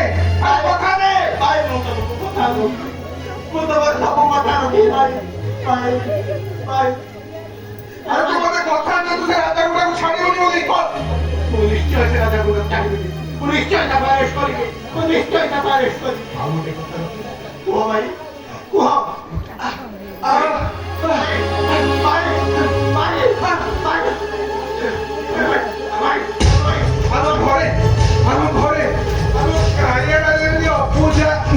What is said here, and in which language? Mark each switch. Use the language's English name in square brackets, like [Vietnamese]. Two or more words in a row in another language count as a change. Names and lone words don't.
[Hindi] भाई मैं तुमको बता दूं मैं तो बस सबको बता दूं भाई भाई भाई [Odia] ଆରେ ତୁ ମତେ କଥା ଦେ ତୁ ସେ ରାଜାଗୁଣ୍ଡାକୁ ଛାଡ଼ିବୁନି ବୋଲି କହ ମୁଁ ନିଶ୍ଚୟ ସେ ରାଜାକୁ ଛାଡ଼ିବି ମୁଁ ନିଶ୍ଚୟ ତାକୁ ଆରେଷ୍ଟ କରିବି ମୁଁ ନିଶ୍ଚୟ ତାକୁ ଆରେଷ୍ଟ କରିବି ଆଉ ଗୋଟେ କଥା କୁହ ଭାଇ କୁହ ଆମ ଘରେ କାଳିଆଟା ଯେମିତି ଅପୂଜା